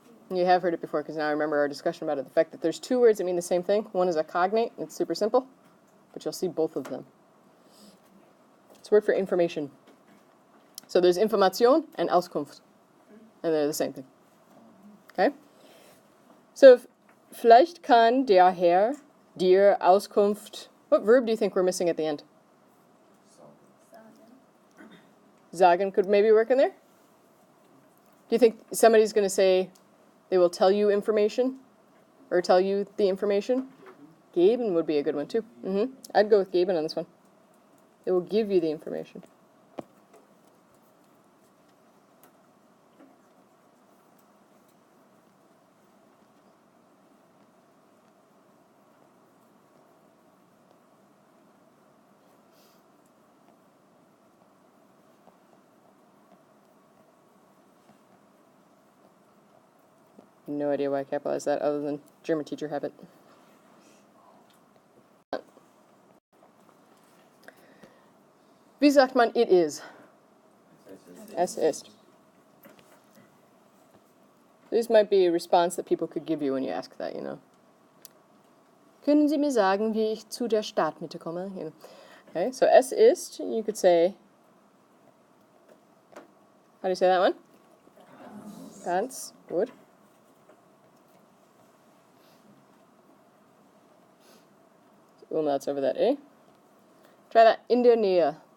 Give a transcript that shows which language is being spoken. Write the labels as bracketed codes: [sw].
[en] You have heard it before because now I remember our discussion about it. The fact that there's two words that mean the same thing. One is a cognate, and it's super simple, but you'll see both of them. It's a word for information. So there's Information and Auskunft, and they're the same thing. Okay? [de] So vielleicht kann der Herr dir Auskunft. [en] What verb do you think we're missing at the end? Sagen could maybe work in there? Do you think somebody's going to say they will tell you information? Or tell you the information? Geben would be a good one too. I'd go with geben on this one. They will give you the information. No idea why I capitalized that other than German teacher habit. [de] Wie sagt man [en] it is? [de] Es ist. [en] This might be a response that people could give you when you ask that, you know. [de] Können Sie mir sagen, wie ich zu der Startmitte komme? [en] You know. Okay, so [de] es ist, [en] you could say, how do you say that one? Ganz. Good. Umlauts over that A. Try that, [de] in der Nähe.